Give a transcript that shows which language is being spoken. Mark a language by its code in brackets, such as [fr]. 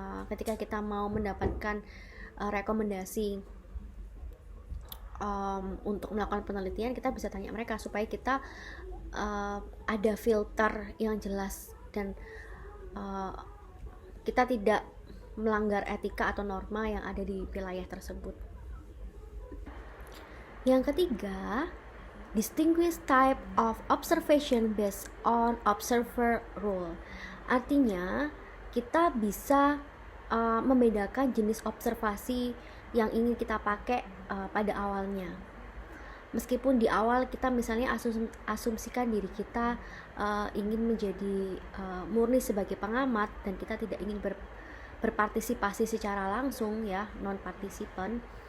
[id] Ketika kita mau mendapatkan rekomendasi untuk melakukan penelitian, kita bisa tanya mereka supaya kita ada filter yang jelas dan kita tidak melanggar etika atau norma yang ada di wilayah tersebut. Yang ketiga, [en] distinguish type of observation based on observer role. [id] Artinya kita bisa membedakan jenis observasi yang ingin kita pakai pada awalnya. Meskipun di awal kita misalnya asumsikan diri kita ingin menjadi murni sebagai pengamat dan kita tidak ingin berpartisipasi secara langsung ya, non partisipan.